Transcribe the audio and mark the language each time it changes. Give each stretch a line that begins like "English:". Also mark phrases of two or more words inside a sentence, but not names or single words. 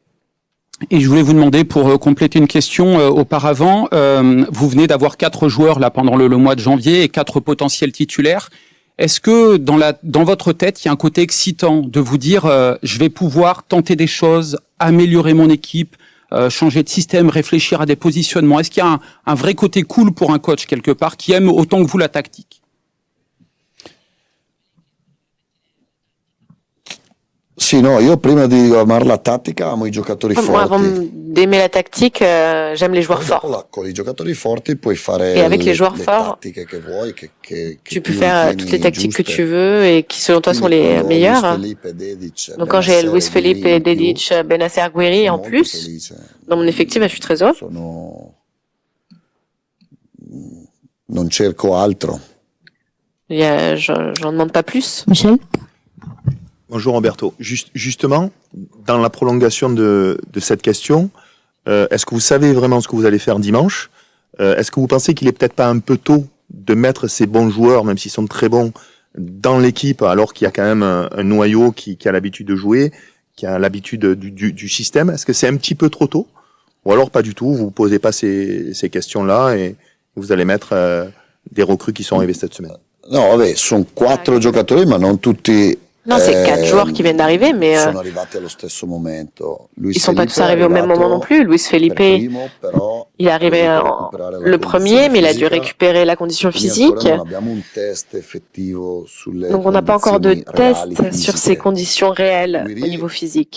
French: Et je voulais vous demander, pour compléter une question auparavant, vous venez d'avoir 4 joueurs là pendant le mois de janvier et 4 potentiels titulaires. Est-ce que dans votre tête, il y a un côté excitant de vous dire je vais pouvoir tenter des choses, améliorer mon équipe, changer de système, réfléchir à des positionnements? Est-ce qu'il y a un vrai côté cool pour un coach quelque part qui aime autant que vous la tactique?
Italian: Sì, no, io prima di amare la tattica amo I giocatori forti.
French: Moi, avant d'aimer la tactique, j'aime les joueurs forts.
Italian: Con I giocatori forti puoi fare
French: et avec les joueurs forts, tu peux faire toutes les tactiques que tu veux et qui selon toi sont les meilleures. Donc quand j'ai Luis Felipe, Dedic, Benasser, Guiri en plus, dans mon effectif, je suis très heureux.
Italian: Non cerco altro.
French: J'en demande pas plus. Michel? Bonjour Roberto. Justement, dans la prolongation de cette question, est-ce que vous savez vraiment ce que vous allez faire dimanche? Est-ce que vous pensez qu'il est peut-être pas un peu tôt de mettre ces bons joueurs, même s'ils sont très bons, dans l'équipe, alors qu'il y a quand même un noyau qui a l'habitude de jouer, qui a l'habitude du système? Est-ce que c'est un petit peu trop tôt? Ou alors pas du tout, vous ne posez pas ces questions-là et vous allez mettre des recrues qui sont arrivées cette semaine?
Italian: No, vabbè, sono 4 giocatori, ma non tutti.
French: Non, c'est 4 joueurs qui viennent d'arriver, mais ils sont pas tous arrivés au même moment non plus. Luis Felipe, Il est arrivé le premier, mais il a dû récupérer la condition physique. Donc on n'a pas encore de test sur ses conditions réelles au niveau physique.